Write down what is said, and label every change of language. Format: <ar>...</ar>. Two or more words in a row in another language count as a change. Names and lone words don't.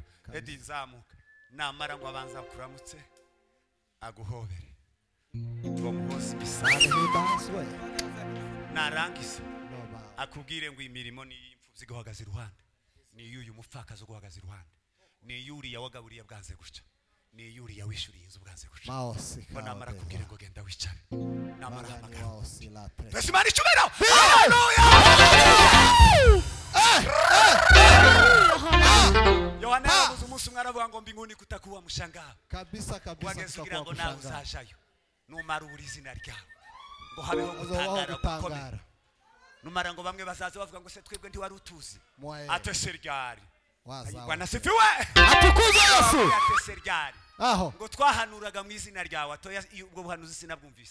<rn>Edi zamuka namara ngo abanza kuramutse aguhobere ngo muhose bisane narangiza akubwire ngo imirimo ni imfubyi guhagaze iruhande, ni yuyu mupfakazi guhagaze iruhande, ni yuriya wagaburiye bwanze guca, ni yuriya wishuriye inzu bwanze guca. Ngo namara kubwire ngo genda wicare namara hamagara. Twese Imana icyubahiro. Yohana yavuze umunsi umwe aravuga ngo</rn> <sw>mbinguni kutakuwa mshangao kabisa kabisa.</sw> <rn>Wageze kugira ngo nawe uzajayo numara uburi izina ryawe ngo habeho gutangara. Numara ngo bamwe bazaza bavuga ngo se twebwe ndi wari utuzi atese ryari.</rn> <sw>Bwana sifiwe. Atukuze Yesu.</sw> <rn>Atese ryari. Aho ngo twahanuraga mu izina ryawe atoya ubwo buhanuzi sinabwumvise.</rn>